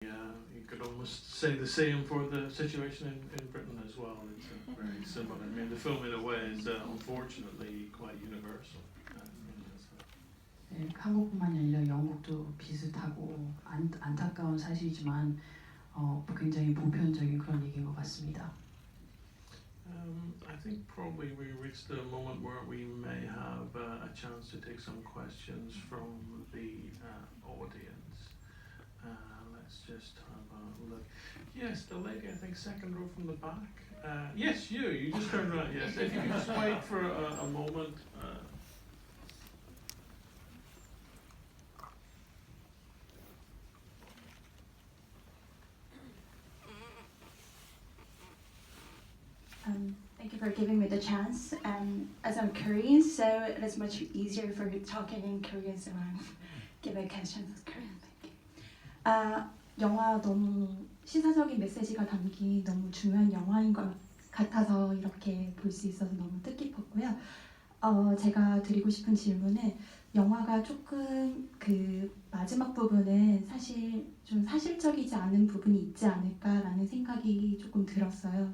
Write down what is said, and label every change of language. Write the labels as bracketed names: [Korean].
[English] You could almost say the same for the situation in Britain as well. It's very similar. I mean, the film in a way is unfortunately quite universal. [Korean] 네, 한국뿐만이 아니라 영국도 비슷하고 안타까운 사실이지만 굉장히 보편적인 그런 얘기인 것 같습니다. [English] I think probably we reached the moment where we may have a chance to take some questions from the audience. Let's just have a look. Yes, the lady, I think second row from the back. Yes, you just turned around. Yes, if you could just wait for a moment. Thank you for giving me the chance. As I'm Korean, so it is much easier for talking in Korean, so I'm giving questions in Korean. Thank you. [Korean] 영화 너무 시사적인 메시지가 담긴 너무 중요한 영화인 것 같아서 이렇게 볼 수 있어서 너무 뜻깊었고요. 제가 드리고 싶은 질문은 영화가 조금 그 마지막 부분은 사실 좀 사실적이지 않은 부분이 있지 않을까라는 생각이 조금 들었어요.